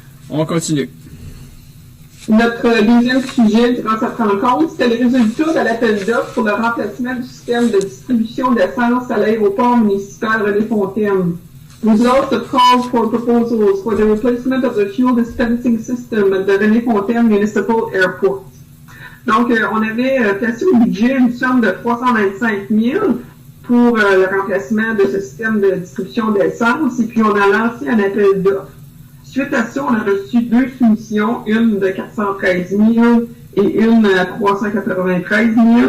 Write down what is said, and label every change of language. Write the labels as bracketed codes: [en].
[fr] On continue. Notre deuxième sujet durant cette rencontre, c'était le résultat de l'appel d'offres pour le remplacement du système de distribution d'essence à l'aéroport municipal René-Fontaine. [en] Results of calls for proposals for the replacement of the fuel dispensing system at the René-Fontaine Municipal Airport. [fr] Donc, on avait placé au budget une somme de 325 000 pour le remplacement de ce système de distribution d'essence, et puis on a lancé un appel d'offres. Suite à ça, on a reçu 2 soumissions, une de 413 000 et une à 393 000.